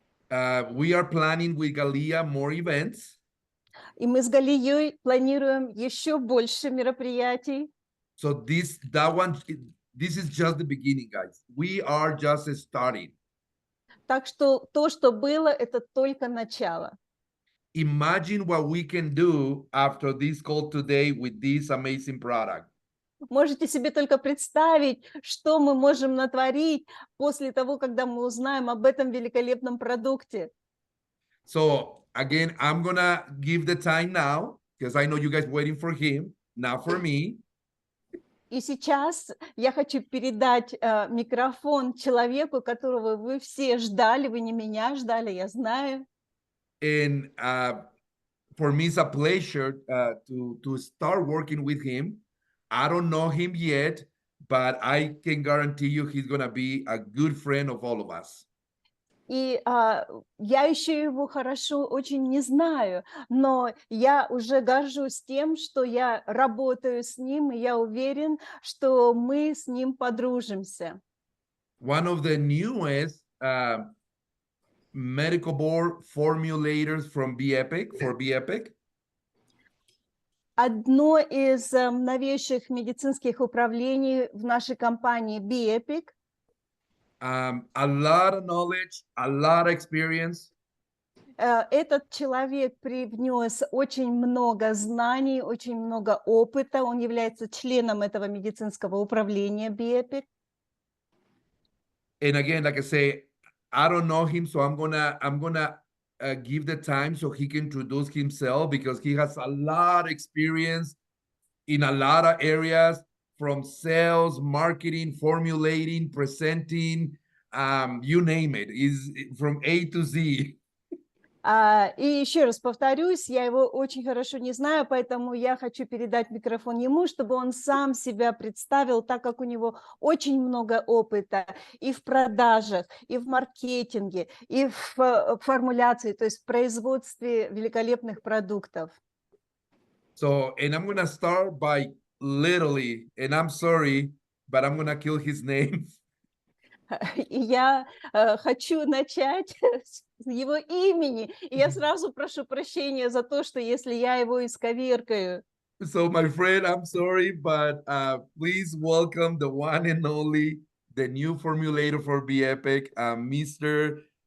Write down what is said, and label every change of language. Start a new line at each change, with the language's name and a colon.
English: We are planning with Galia more events.
Russian: И мы с Галией планируем еще больше мероприятий.
English: So this is just the beginning, guys. We are just starting.
Russian: Так что то, что было, это только начало.
English: Imagine what we can do after this call today with this amazing product.
Russian: Можете себе только представить, что мы можем натворить после того, когда мы узнаем об этом великолепном продукте.
English: So again, I'm gonna give the time now because I know you guys waiting for him, not for me.
Russian: И сейчас я хочу передать микрофон человеку, которого вы все ждали, вы не меня ждали, я знаю.
English: And for me, it's a pleasure to start working with him. I don't know him yet, but I can guarantee you he's gonna be a good friend of all of us.
Russian: И я еще его хорошо очень не знаю, но я уже горжусь тем, что я работаю с ним, и я уверен, что мы с ним подружимся.
English: One of the newest medical board formulators from BEPIC, for BEPIC.
Russian: Одно из новейших медицинских управлений в нашей компании BEPIC.
English: A lot of knowledge, a lot of experience.
Russian: Этот человек привнес очень много знаний, очень много опыта. Он является членом этого медицинского управления BEPIC.
English: And again, like I say, I don't know him, so I'm gonna give the time so he can introduce himself, because he has a lot of experience in a lot of areas, from sales, marketing, formulating, presenting, you name it. Is from A to Z.
Russian: И еще раз повторюсь, я его очень хорошо не знаю, поэтому я хочу передать микрофон ему, чтобы он сам себя представил, так как у него очень много опыта и в продажах, и в маркетинге, и в формуляции, то есть в производстве великолепных продуктов.
English: So, and I'm gonna start by literally, and I'm sorry, but I'm gonna kill his name.
Russian: И я хочу начать с его имени. И я сразу прошу прощения за то, что если я его исковеркаю.
English: So, my friend, I'm sorry, but please welcome the one and only, the new formulator for Be Epic, Mr.